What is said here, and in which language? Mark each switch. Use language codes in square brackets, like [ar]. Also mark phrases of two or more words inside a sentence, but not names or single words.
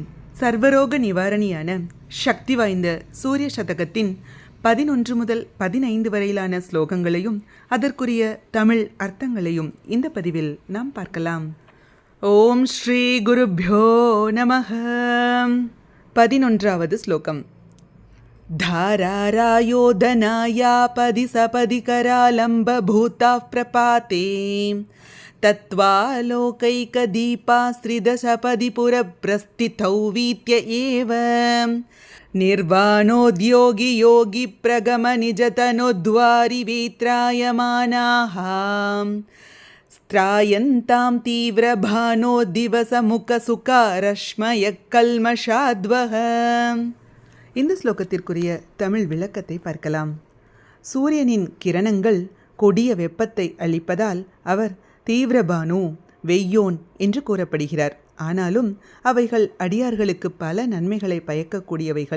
[ta] சர்வரோக நிவாரணியான சக்தி வாய்ந்த சூரிய சதகத்தின் 11 முதல் 15 வரையிலான ஸ்லோகங்களையும் அதற்குரிய தமிழ் அர்த்தங்களையும் இந்த பதிவில் நாம் பார்க்கலாம். [sa] ॐ श्री गुरुभ्यो नमः. [ta] 11வது ஸ்லோகம். [sa] धारारायोधनायापदि सपदि करालम्बभूताः प्रपाते तत्त्वालोकैकदीपास्त्रिदशपदि पुरप्रस्थितौ वीत्य एव निर्वाणोद्योगि योगि प्रगमनिजतनोद्वारि वेत्रायमानाः स्त्रायन्तां तीव्रभानो दिवसमुखसुखारश्मयः कल्मषाद्वः. [ta] இந்த ஸ்லோகத்திற்குரிய தமிழ் விளக்கத்தை பார்க்கலாம். சூரியனின் கிரணங்கள் கொடிய வெப்பத்தை அளிப்பதால் அவர் தீவிரபானு, வெய்யோன் என்று கூறப்படுகிறார். ஆனாலும் அவைகள் அடியார்களுக்கு பல நன்மைகளை பயக்கக்கூடியவைகள்.